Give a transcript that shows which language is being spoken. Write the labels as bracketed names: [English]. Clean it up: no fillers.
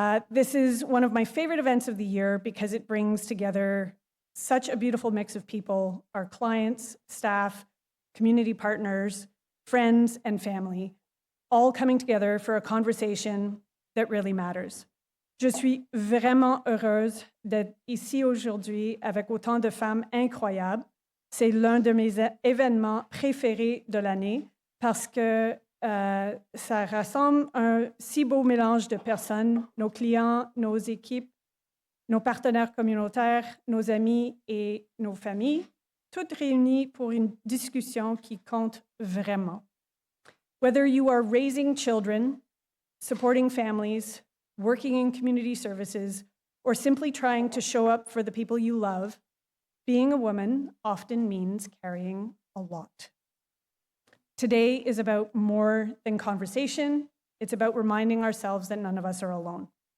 [English] This is one of my favorite events of the year because it brings together such a beautiful mix of people, our clients, staff, community partners, friends, and family, all coming together for a conversation that really matters. [French] Je suis vraiment heureuse d'être ici aujourd'hui avec autant de femmes incroyables. C'est l'un de mes événements préférés de l'année parce que ça rassemble un si beau mélange de personnes, nos clients, nos équipes, nos partenaires communautaires, nos amis et nos familles, toutes réunies pour une discussion qui compte vraiment. [English] Whether you are raising children, supporting families, working in community services, or simply trying to show up for the people you love, being a woman often means carrying a lot. Today is about more than conversation. It's about reminding ourselves that none of us are alone.